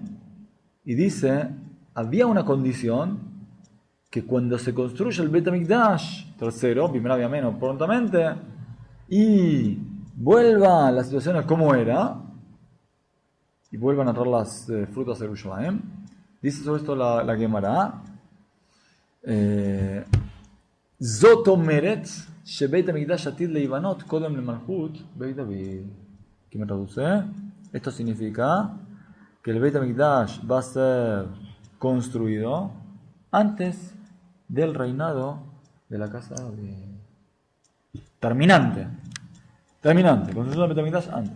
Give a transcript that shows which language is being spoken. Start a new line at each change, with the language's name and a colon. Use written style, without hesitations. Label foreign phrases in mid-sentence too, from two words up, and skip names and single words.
Spanish: Y dice, había una condición que cuando se construye el Bet HaMikdash, tercero, primera menos prontamente, y vuelva la situación a como era, y vuelvan a traer las frutas a Yerushalayim, dice sobre esto la Gemara,
Hebrew: זאת אומרת שבית המקדש עתיד להיבנות קודם למלכות בית דוד.
Spanish: ¿Qué me traduce? Esto significa que el Beit HaMikdash va a ser construido antes del reinado de la casa de... Terminante, construcción del Beit HaMikdash antes.